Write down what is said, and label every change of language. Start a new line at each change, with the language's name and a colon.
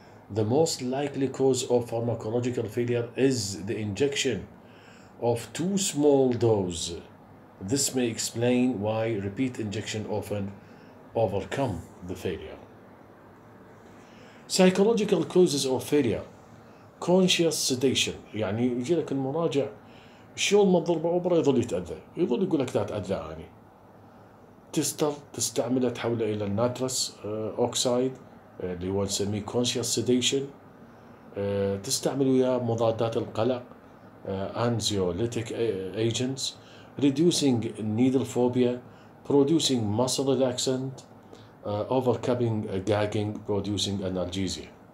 English: The most likely cause of pharmacological failure is the injection of too small dose. This may explain why repeat injection often overcome the failure. Psychological causes of failure. Conscious sedation.
Arabic: يعني يجي لك المراجع شلون ما تضربه أوبرا يظل يتأذى، يظل يقول لك لا تأذاني. تستعمله تحوله إلى الناترس أوكسايد اللي هو نسميه conscious sedation. تستعمل وياه مضادات القلق
English: anxiolytic agents, reducing needle phobia, producing muscle relaxant, overcoming gagging, producing analgesia.